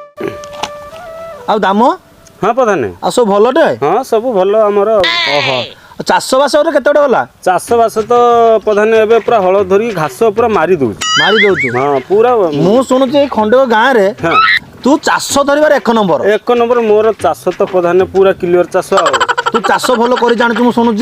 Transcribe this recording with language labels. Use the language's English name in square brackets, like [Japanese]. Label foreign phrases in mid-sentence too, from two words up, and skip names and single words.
[Odia] ଆ ଦାମ ହଁ ପ୍ରଧାନ ଆ ସବ ଭଲଟେ ହଁ ସବ ଭଲ ଆମର ओहो ଚାଷବାସ କେତେ ଗଲା? ଚାଷବାସ ତ ପ୍ରଧାନ ଏବେ ପୁରା ହଳ ଧରି ଘାସ ପୁରା ମାରି ଦଉଛି। ମାରି ଦଉଛୁ? ହଁ ପୁରା। ମୁଁ ଶୁଣୁଛି ଏଇ ଖଣ୍ଡକ ଗାଁରେ ହଁ ତୁ ଚାଷ ଧରିବାର 1 ନମ୍ବର। 1 ନମ୍ବର ମୋର ଚାଷ ତ ପ୍ରଧାନ ପୁରା କ୍ଲିୟର ଚାଷ ଆଉ। ତୁ ଚାଷ ଭଲ କରି ଜାଣିଛୁ ମୁଁ ଶୁଣୁଛି।